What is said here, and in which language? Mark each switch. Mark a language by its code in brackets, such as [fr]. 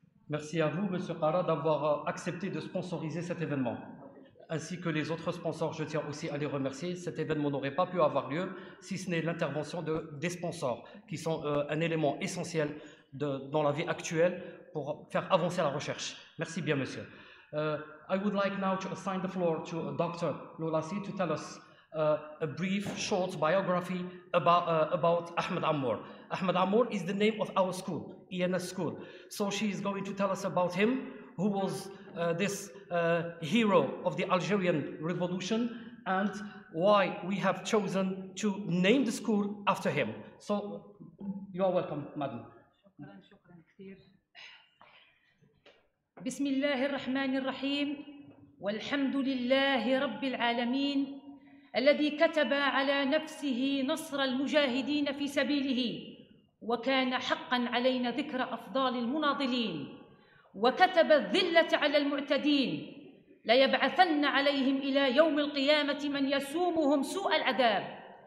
[fr] Merci à vous, Monsieur Qara, d'avoir accepté de sponsoriser cet événement. Ainsi que les autres sponsors, je tiens aussi à les remercier. Cet événement n'aurait pas pu avoir lieu si ce n'est l'intervention des sponsors, qui sont un élément essentiel dans la vie actuelle pour faire avancer la recherche. Merci bien, monsieur. [en] I would like now to assign the floor to Dr. Loulassi to tell us a brief, short biography about Ahmed Ammour. Ahmed Ammour is the name of our school, ENS school. So she is going to tell us about him, who was this hero of the Algerian Revolution, and why we have chosen to name the school after him. So, you are welcome, madam. [ar] شكرا كثير. بسم الله الرحمن الرحيم والحمد لله رب العالمين الذي كتب على نفسه نصر المجاهدين في سبيله وكان حقا علينا ذكر أفضال المناضلين وكتب الذلة على المعتدين ليبعثن عليهم إلى يوم القيامة من يسومهم سوء العذاب.